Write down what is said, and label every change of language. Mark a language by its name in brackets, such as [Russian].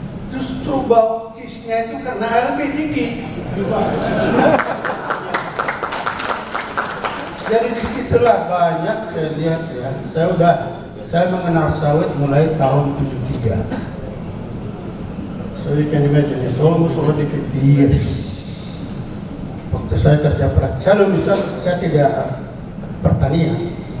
[Indonesian] Justru bau cheese-nya itu karena ALB tinggi. Jadi disitulah banyak saya lihat ya. Saya mengenal sawit mulai tahun 73. [English] So you can imagine, it's almost already 50 years. [Indonesian] Waktu saya kerja praktis, saya tidak pertanian.